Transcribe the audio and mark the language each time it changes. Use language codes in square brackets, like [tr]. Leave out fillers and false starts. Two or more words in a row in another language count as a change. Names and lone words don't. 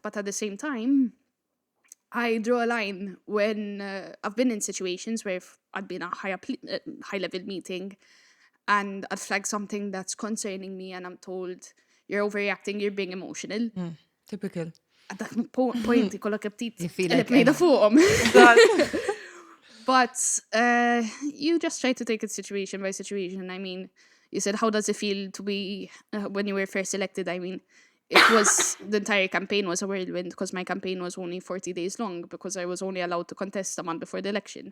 [en] But at the same time, I draw a line when I've been in situations where I'd been in a high-level meeting and I'd flag something that's concerning me and I'm told, you're overreacting, you're being emotional. Typical. At that point, [mt] ikollok ftit [en] You feel [mt] qeleb [en] like, [mt] mejda fuqhom. [en] But you just try to take it situation by situation. I mean, you said, how does it feel to be, when you were first elected? I mean, it was, the entire campaign was a whirlwind because my campaign was only 40 days long because I was only allowed to contest a month before the election.